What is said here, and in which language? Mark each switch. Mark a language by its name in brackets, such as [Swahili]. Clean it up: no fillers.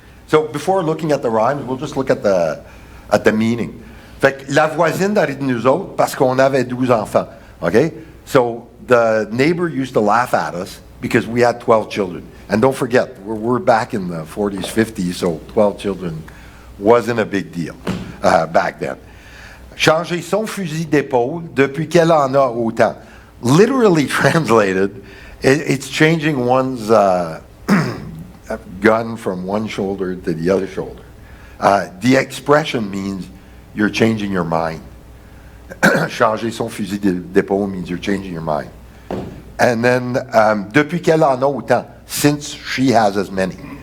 [English] So before looking at the rhymes, we'll just look at the meaning. [French] Fait que la voisine d'arrive de nous autres parce qu'on avait 12 enfants. [English] Okay? So the neighbor used to laugh at us because we had 12 children. And don't forget, we're back in the 40s, 50s, so 12 children wasn't a big deal back then. [French] Changer son fusil d'épaule depuis qu'elle en a autant. [English] Literally translated, it's changing one's gun from one shoulder to the other shoulder. The expression means you're changing your mind. [French] Changer son fusil d'épaule [English] means you're changing your mind. And then, [French] depuis qu'elle en a autant, [English] since she has as many.